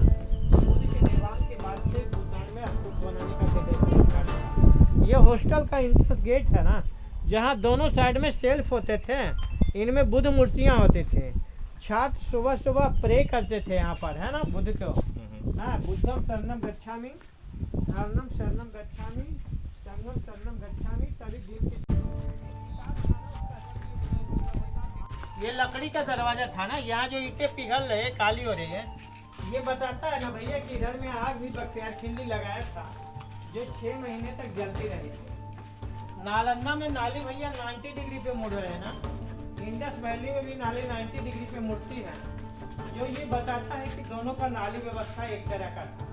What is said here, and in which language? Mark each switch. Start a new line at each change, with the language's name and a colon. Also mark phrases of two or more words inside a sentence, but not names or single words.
Hindi: बुद्ध के निवास के बाद से भूटान में स्तूप बनाने का प्रदर्शन करता। ये हॉस्टल का
English: entrance gate
Hindi: है ना, जहाँ दोनों साइड में शेल्फ होते थे, इनमें बुद्ध मूर्तियाँ होती थी। छात्र सुबह सुबह प्रे करते थे यहाँ पर, है ना, बुद्ध को। हाँ,
Pali: बुद्धम शरणम गच्छामि, शरणम शरणम गच्छामि, संघम शरणम गच्छामि।
Hindi: तभी दिन के ये लकड़ी का दरवाजा था ना, यहाँ जो ईंटें पिघल रहे, काली हो रही है, ये बताता है ना भैया कि इधर में आग भी बख्तियार खिल्ली लगाया था, जो 6 महीने तक जलती रही थी। नालंदा में नाली भैया 90 डिग्री पे मुड़ रहे हैं ना, इंडस वैली में भी नाली 90 डिग्री पे मुड़ती है, जो ये बताता है कि दोनों का नाली व्यवस्था एक तरह का था।